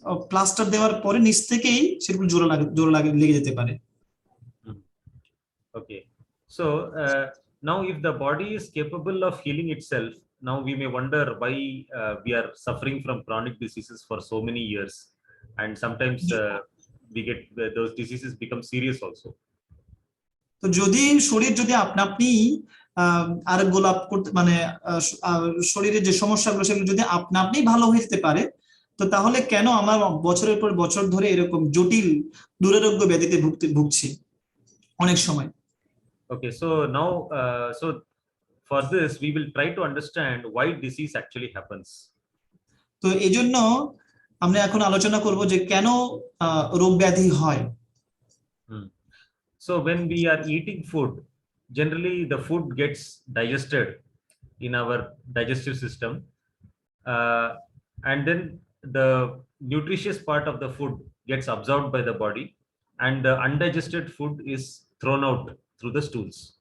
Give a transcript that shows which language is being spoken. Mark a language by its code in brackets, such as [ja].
[bn] Plaster দেওয়ার পরে নিচ থেকেই সেগুলো জোড়া লেগে যেতে পারে। [en] Okay, so now if the body is capable of healing itself, now we may wonder why we are suffering from chronic diseases for so many years, and sometimes we get those diseases become serious also. [bn] তো যদি শরীর যদি আপনা আপনি আরোগ্য লাভ করতে মানে শরীরের যে সমস্যাগুলো সেগুলো যদি আপনা আপনি ভালো হয়ে যেতে পারে তো তাহলে কেন আমরা বছরের পর বছর ধরে এরকম জটিল দুরারোগ্য ব্যাধিতে ভুগছি অনেক সময়। [en] Okay, so now so for this we will try to understand why disease actually happens. [bn] তো এইজন্য আমরা এখন আলোচনা করব যে কেন রোগ ব্যাধি হয়। [en] So when we are eating food, generally the food gets digested in our digestive system, and then the nutritious part of the food gets absorbed by the body, and the undigested food is thrown out through the stools.